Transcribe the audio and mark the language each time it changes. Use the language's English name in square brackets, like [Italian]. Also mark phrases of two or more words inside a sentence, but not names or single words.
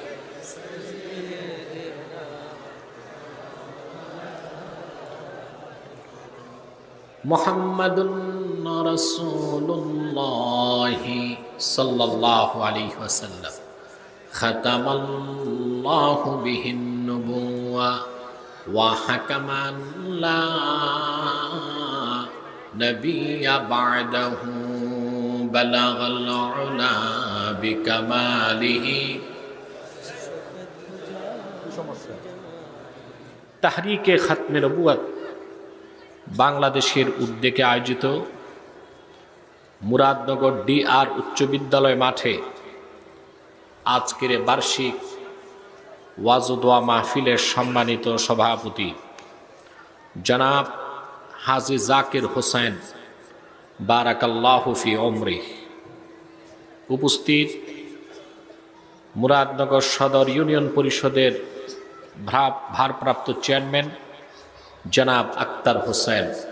[Arabic] محمد رسول اللہ صلی اللہ علیہ وسلم ختم اللہ بہ النبوہ وحکم لا نبی بعدہ بلغ العلا بکمالہ. [Bangla] تحریک ختم نبوت বাংলাদেশের উদ্যোগে আয়োজিত মুরাদনগর ডিআর উচ্চ বিদ্যালয় মাঠে আজকের বার্ষিক ওয়াজ ও দোয়া মাহফিলের সম্মানিত সভাপতি জনাব হাজী জাকির হোসেন [Arabic] بارك الله في عمره, [Bangla] উপস্থিত মুরাদনগর সদর ইউনিয়ন পরিষদের ভারপ্রাপ্ত চেয়ারম্যান জনাব আক্তার হোসেন